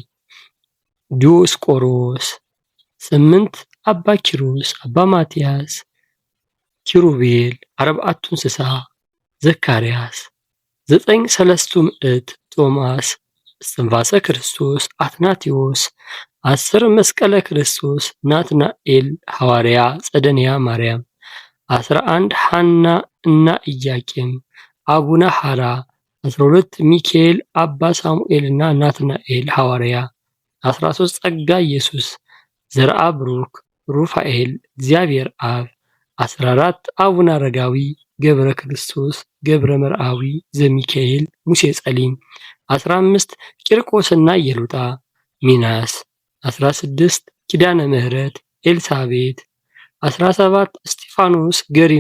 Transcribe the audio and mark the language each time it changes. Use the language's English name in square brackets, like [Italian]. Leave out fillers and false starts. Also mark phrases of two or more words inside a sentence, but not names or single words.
[Amharic] ዲዮስቆሮስ። 8 አባ ኪሮስ፣ አባ ማትያስ፣ ኪሩቤል፣ 4ቱ እንስሳ፣ ዘካርያስ። 9 ሰለስቱ ምዕት፣ ቶማስ፣ እስትንፋሰ ክርስቶስ፣ አትናቴዎስ። 10 መስቀለ ክርስቶስ፣ ናትናኤል ሐዋርያ፣ ጸደንያ ማርያም። 11 ሐና እና ኢያቄም፣ አቡነ ሐራ። 12 ሚካኤል፣ አባ ሳሙኤል እና ናትናኤል ሐዋርያ። 13 ጸጋ ኢየሱስ፣ ዘርአ ብሩክ፣ ሩፋኤል፣ እግዚአብሔር አብ። 14 አቡነ አረጋዊ፣ ገብረ ክርስቶስ፣ ገብረ መርአዊ፣ ዘሚካኤል፣ ሙሴ ጸሊም። 15 ቂርቆስና ኢየሉጣ፣ ሚናስ። 16 ኪዳነ ምህረት፣ ኤልሳቤት። 17 እስጢፋኖስ፣ ገሪማ፣